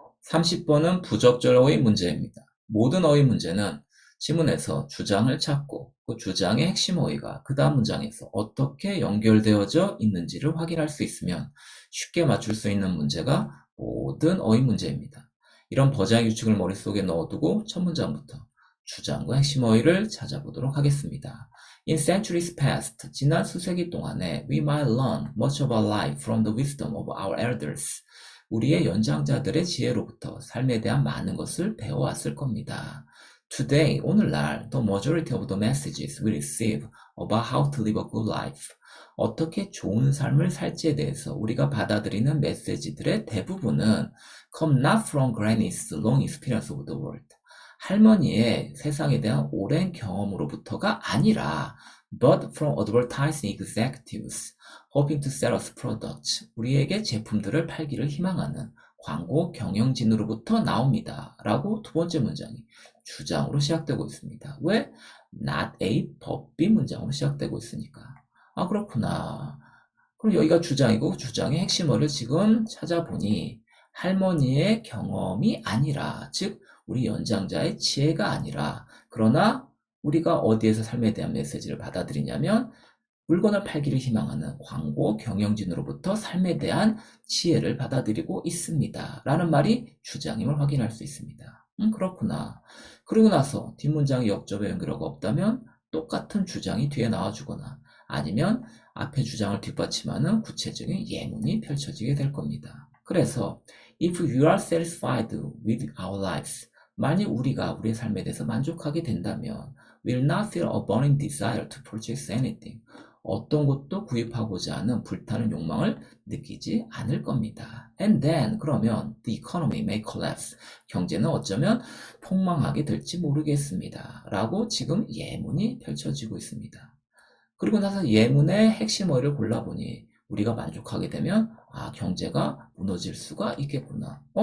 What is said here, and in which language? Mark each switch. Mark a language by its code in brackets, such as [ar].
[ko] 30번은 부적절 어휘 문제입니다. 모든 어휘 문제는 지문에서 주장을 찾고 그 주장의 핵심 어휘가 그 다음 문장에서 어떻게 연결되어져 있는지를 확인할 수 있으면 쉽게 맞출 수 있는 문제가 모든 어휘 문제입니다. 이런 버장의 규칙을 머릿속에 넣어두고 첫 문장부터 주장과 핵심 어휘를 찾아보도록 하겠습니다. [en] In centuries past, [ko] 지난 수세기 동안에 [en] we might learn much of our life from the wisdom of our elders. [ko] 우리의 연장자들의 지혜로부터 삶에 대한 많은 것을 배워왔을 겁니다. [en] Today, 오늘날, the majority of the messages we receive about how to live a good life. [ko] 어떻게 좋은 삶을 살지에 대해서 우리가 받아들이는 메시지들의 대부분은 [en] come not from granny's long experience of the world. [ko] 할머니의 세상에 대한 오랜 경험으로부터가 아니라 [en] but from advertising executives hoping to sell us products. [ko] 우리에게 제품들을 팔기를 희망하는 광고 경영진으로부터 나옵니다. 라고 두 번째 문장이 주장으로 시작되고 있습니다. 왜? not a 법비 문장으로 시작되고 있으니까. 아, 그렇구나. 그럼 여기가 주장이고 주장의 핵심어를 지금 찾아보니 할머니의 경험이 아니라, 즉 우리 연장자의 지혜가 아니라, 그러나 우리가 어디에서 삶에 대한 메시지를 받아들이냐면 물건을 팔기를 희망하는 광고 경영진으로부터 삶에 대한 지혜를 받아들이고 있습니다. 라는 말이 주장임을 확인할 수 있습니다. 그렇구나. 그리고 나서 뒷문장이 역접의 연결어가 없다면 똑같은 주장이 뒤에 나와주거나 아니면 앞에 주장을 뒷받침하는 구체적인 예문이 펼쳐지게 될 겁니다. [en] 그래서 if you are satisfied with our lives, [ko] 만약 우리가 우리의 삶에 대해서 만족하게 된다면 [en] will not feel a burning desire to purchase anything. [ko] 어떤 것도 구입하고자 하는 불타는 욕망을 느끼지 않을 겁니다. [en] And then, 그러면 the economy may collapse. [ko] 경제는 어쩌면 폭망하게 될지 모르겠습니다. 라고 지금 예문이 펼쳐지고 있습니다. 그리고 나서 예문의 핵심 어휘를 골라보니 우리가 만족하게 되면 경제가 무너질 수가 있겠구나.